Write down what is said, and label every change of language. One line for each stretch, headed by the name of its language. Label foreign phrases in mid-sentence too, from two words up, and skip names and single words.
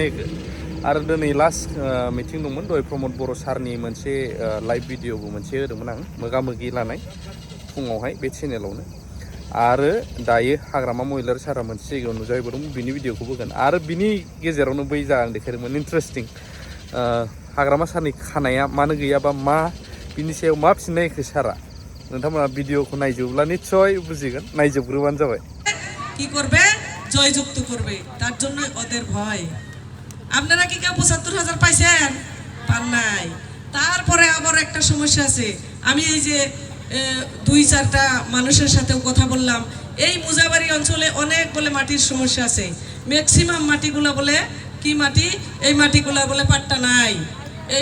Bodo: होखो आरो दिनै
English: last meeting
Bodo: दंमोन दहाय प्रमद बर' सारनि मोनसे लाइभ भिडिअबो मोनसे होदोंमोन आं मोगा मोगि लानाय फुङावहाय बे चेनेलावनो आरो दायो हाग्रामा महिलारि सारा मोनसे जायगायाव नुजाहैबावदों बिनि भिडिअखौ होगोन आरो बिनि गेजेरावनो बै जा आं देखायदोंमोन इन्टारेस्टिं हाग्रामा सारनि खानाया मानो गैयाबा मा बिनि सायाव मा फिननाय होखो सारा नोंथांमोना भिडिअखौ नायजोबब्ला निश्चय बुजिगोन नायजोबग्रोबानो जाबाय
Bangla: কি করবে জয়যুক্ত করবে তার জন্য ওদের ভয় আপনারা কি কেউ ৭৫,০০০ পাইছেন পান নাই তারপরে আবার একটা সমস্যা আছে আমি এই যে ২-৪টা মানুষের সাথেও কথা বললাম এই মুজাবাড়ি অঞ্চলে অনেক বলে মাটির সমস্যা আছে ম্যাক্সিমাম মাটিগুলো বলে কি মাটি এই মাটিগুলো বলে পাট্টা নাই এই